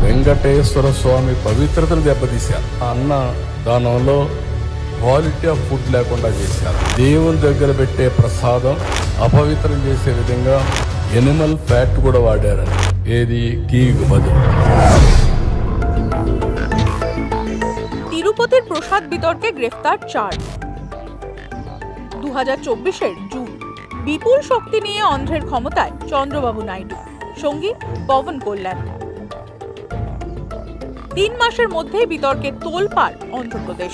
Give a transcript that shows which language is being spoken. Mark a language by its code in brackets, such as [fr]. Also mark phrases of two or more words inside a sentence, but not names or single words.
[te] వెంకటేశ్వర స్వామి పవిత్రతను దెబ్బతీశారు. అన్న దానంలో [en] quality of food [te] లేకుండా చేశారు. దేవుని దగ్గర పెట్టే ప్రసాదం అపవిత్రం చేసే విధంగా [en] animal fat [te] కూడా వాడారని. ఏది ঘিకు బదులు। [bn] তিরুপতির প্রসাদ বিতর্কে গ্রেফতার 4। 2024-এর জুন বিপুল শক্তি নিয়ে অন্ধ্রের ক্ষমতায় চন্দ্রবাবু নাইডু, সঙ্গী পবন কল্যাণ। 3 মাসের মধ্যে বিতর্কে তোলপাড় অন্ধ্রপ্রদেশ।